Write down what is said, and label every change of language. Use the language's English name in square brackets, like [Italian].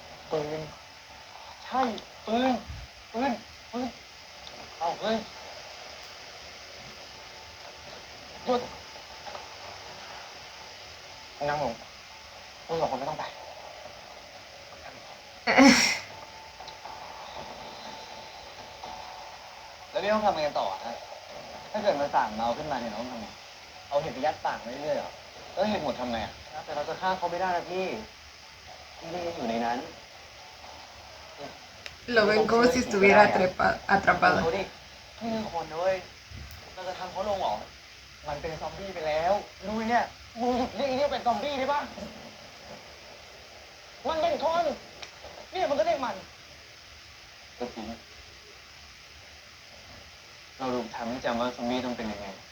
[Thai] ปืนใช่ปืนเอาเลยหยุดนั่งลงมึงสองคนไม่ต้องไปแล้วนี่ต้องทำยังไงต่อฮะ ถ้าเกิดมันสั่งเมาขึ้นมาเนี่ยน้องทำไงเอาเห็ดไปยัดปากไว้เรื่อยๆเหรอแล้วเห็ดหมดทำไงอ่ะแต่เราจะฆ่าเขาไม่ได้นะพี่นี่อยู่ในนั้น [Spanish] Lo ven como si estuviera atrapado. [Thai] เขาดิไม่มีคนนะเว้ยเราจะทำเขาลงเหรอมันเป็นซอมบี้ไปแล้วดูเนี่ยมึงหยุดเรียกไอ้เนี่ยเป็นซอมบี้ได้ปะมันเป็นคนเนี่ยมันก็เรียกมันก็จริงเราถูกทำให้จำว่าซอมบี้ต้องเป็นยังไง